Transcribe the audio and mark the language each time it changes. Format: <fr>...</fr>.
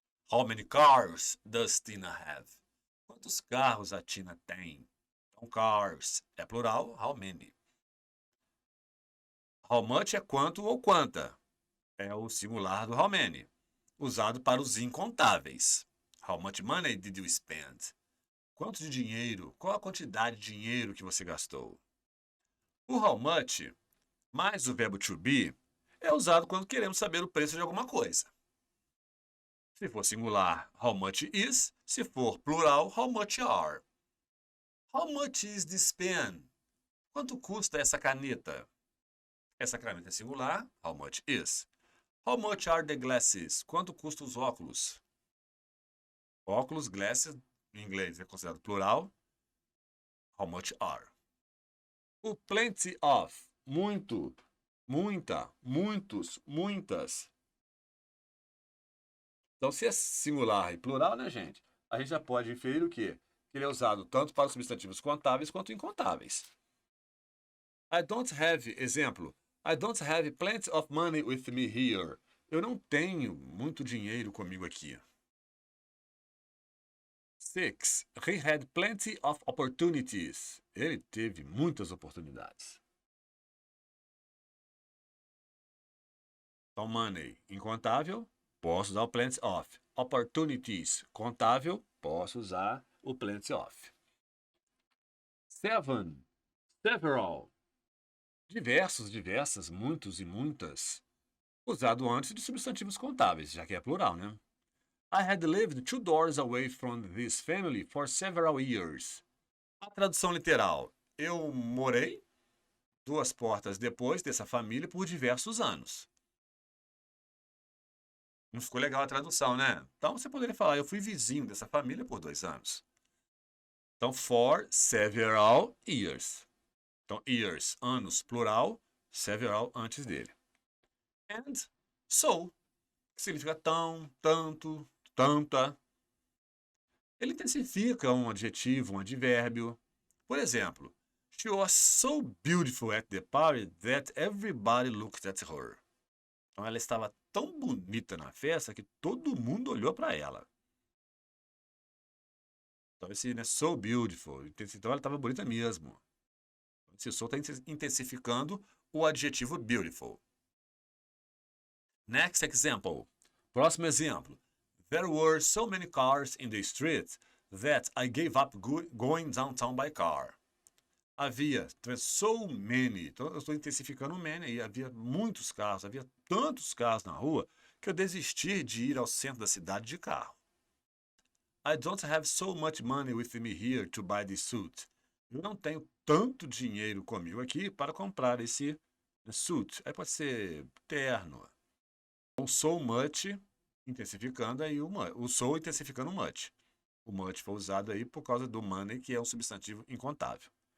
<en>How many cars does Tina have?</en> <pt>Quantos carros a Tina tem? Então, cars é plural, how many. How much é quanto ou quanta. É o singular do how many, usado para os incontáveis.</pt> <en>How much money did you spend?</en> <pt>Quanto de dinheiro? Qual a quantidade de dinheiro que você gastou? O how much, mais o verbo to be, é usado quando queremos saber o preço de alguma coisa. Se for singular, how much is. Se for plural, how much are.</pt> <en>How much is this pen?</en> <pt>Quanto custa essa caneta? Essa caneta é singular, how much is.</pt> <en>How much are the glasses?</en> <pt>Quanto custam os óculos? Óculos, glasses, em inglês é considerado plural. How much are. O plenty of, muito, muita, muitos, muitas. Então, se é singular e plural, né, gente? A gente já pode inferir o quê? Que ele é usado tanto para os substantivos contáveis quanto incontáveis.</pt> <en>I don't have, exemplo, I don't have plenty of money with me here.</en> <pt>Eu não tenho muito dinheiro comigo aqui. 6.</pt> <en>He had plenty of opportunities.</en> <pt>Ele teve muitas oportunidades. Então, money, incontável, posso usar o plenty of. Opportunities, contável, posso usar o plenty of. 7. Several. Diversos, diversas, muitos e muitas. Usado antes de substantivos contáveis, já que é plural, né?</pt> <en>I had lived 2 doors away from this family for several years.</en> <pt>A tradução literal. Eu morei 2 portas depois dessa família por diversos anos. Não ficou legal a tradução, né? Então você poderia falar, eu fui vizinho dessa família por 2 anos. Então, for several years. Então, years, anos, plural, several antes dele. And so, que significa tão, tanto, tanta. Ele intensifica um adjetivo, um advérbio. Por exemplo,</pt> <en>she was so beautiful at the party that everybody looked at her.</en> <pt>Então, ela estava tão bonita na festa que todo mundo olhou para ela. Então, esse né, so beautiful. Então, ela estava bonita mesmo. Esse so está intensificando o adjetivo beautiful.</pt> <en>Next example.</en> <pt>Próximo exemplo.</pt> <en>There were so many cars in the street that I gave up going downtown by car.</en> <pt>Havia so many. Então, eu estou intensificando o many aí. Havia muitos carros, havia tantos carros na rua que eu desisti de ir ao centro da cidade de carro.</pt> <en>I don't have so much money with me here to buy this suit.</en> <pt>Eu não tenho tanto dinheiro comigo aqui para comprar esse suit. Aí pode ser terno. O so much, intensificando aí o so intensificando o much. O much foi usado aí por causa do money, que é um substantivo incontável.</pt>